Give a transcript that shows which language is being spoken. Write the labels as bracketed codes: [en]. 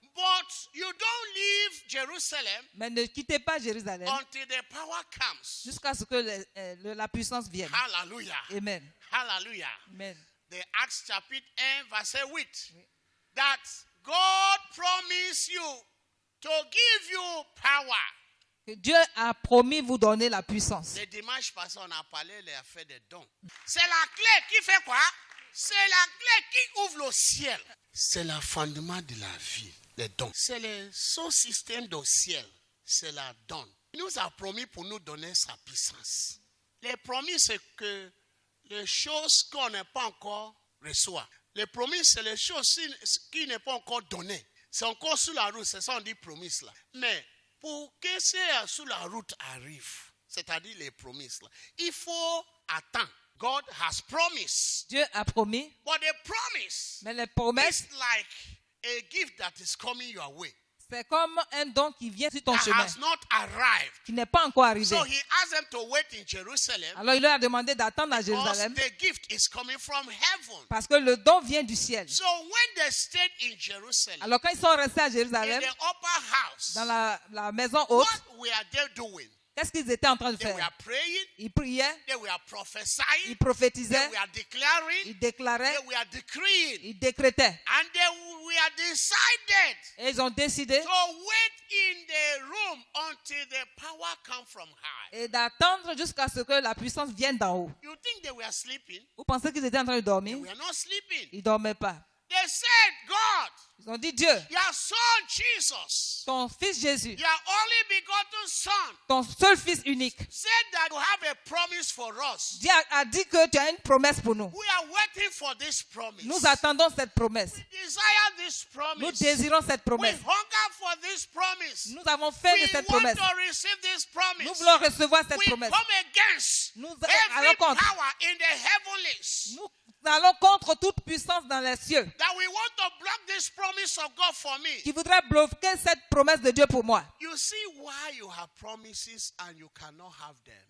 [en] But you don't leave Jerusalem [fr] Mais ne quittez pas Jérusalem [en] until the power comes. [fr] jusqu'à ce que la puissance vienne. [en] Hallelujah. Amen. Hallelujah. Amen. [fr] The Acts chapitre 1, verset 8. [en] That God promised you to give you power. [fr] Que Dieu a promis vous donner la puissance. Le dimanche passé, on a parlé de l'affaire des dons. C'est la clé qui fait quoi? C'est la clé qui ouvre le ciel. C'est le fondement de la vie, les dons. C'est le sous-système du ciel. C'est la don. Il nous a promis pour nous donner sa puissance. Les promis, c'est que les choses qu'on n'a pas encore reçues. Les promis, c'est les choses qui n'est pas encore données. C'est encore sur la route, c'est ça on dit promise là. Mais pour que ce sur la route arrive, c'est-à-dire les promesses là, il faut attendre. [en] God has promised. [fr] Dieu a promis. [en] But the promise [fr] Mais les promesses, [en] is like a gift that is coming your way. [fr] c'est comme un don qui vient sur ton [en] That [fr] chemin, [en] has not arrived. [fr] qui n'est pas encore arrivé. [en] So he asked them to wait in Jerusalem [fr] Alors il leur a demandé d'attendre à [en] because [fr] Jérusalem [en] the gift is coming from heaven. [fr] parce que le don vient du ciel. [en] So when they stayed in Jerusalem, [fr] Alors quand ils sont restés à [en] in [fr] Jérusalem, [en] the upper house, [fr] dans la maison haute, [en] what were they doing? [fr] qu'est-ce qu'ils étaient en train de [en] They were [fr] faire? [en] praying, [fr] Ils priaient, [en] they were [fr] ils [en] prophesying, they [fr] prophétisaient, [en] were declaring, [fr] ils déclaraient, [en] they were decreeing, [fr] ils décrétaient. [en] and they were decided [fr] Et ils ont décidé [en] to wait in the room until the power come from high. [fr] et d'attendre jusqu'à ce que la puissance vienne d'en haut. [en] You think they were sleeping? [fr] Vous pensez qu'ils étaient en train de [en] They [fr] dormir? [en] were not sleeping. [fr] Ils ne dormaient pas. [en] They said, God, [fr] Ils ont dit, Dieu, [en] your son Jesus, [fr] ton fils Jésus, [en] your only begotten son, [fr] ton seul fils unique, [en] said that you have a promise for us. [fr] Dieu a dit que tu as une promesse pour nous. [en] We are waiting for this promise. [fr] Nous attendons cette promesse. [en] We desire this [fr] Nous [en] promise. [fr] désirons cette [en] We [fr] promesse. [en] hunger for this promise. [fr] Nous avons faim de [en] We [fr] cette [en] want [fr] promesse. [en] to receive this promise. [fr] Nous voulons recevoir cette [en] We [fr] promesse. [en] come against [fr] Nous [en] every [fr] allons contre. [en] power in the heavenlies [fr] Nous allons contre toute puissance dans les cieux [en] that we want to block this promise of God for me. [fr] qui voudrait bloquer cette promesse de Dieu pour moi. [en] You see why you have promises and you cannot have them.